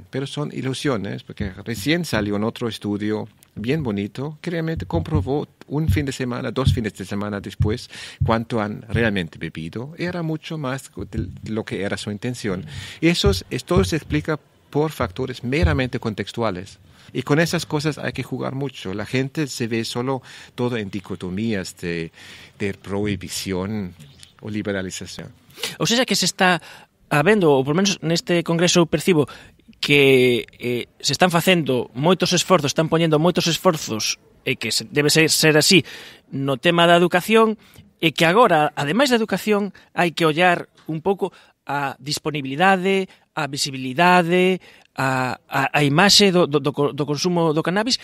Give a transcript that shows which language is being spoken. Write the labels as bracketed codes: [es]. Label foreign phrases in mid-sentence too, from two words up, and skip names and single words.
[es] Pero son ilusiones, porque recién salió un otro estudio bien bonito que realmente comprobó un fin de semana, 2 fines de semana después, cuánto han realmente bebido. Era mucho más de lo que era su intención. Y todo se explica por factores meramente contextuales. Y con esas cosas hay que jugar mucho. La gente se ve solo todo en dicotomías de prohibición o liberalización. O sea que [gl] se está habendo, ou por menos neste congreso percibo, que se están facendo moitos esforzos, están poñendo moitos esforzos, e que debe ser así no tema da educación, e que agora, ademais da educación, hai que ollar un pouco a disponibilidade, a visibilidade, a imaxe do consumo do cannabis.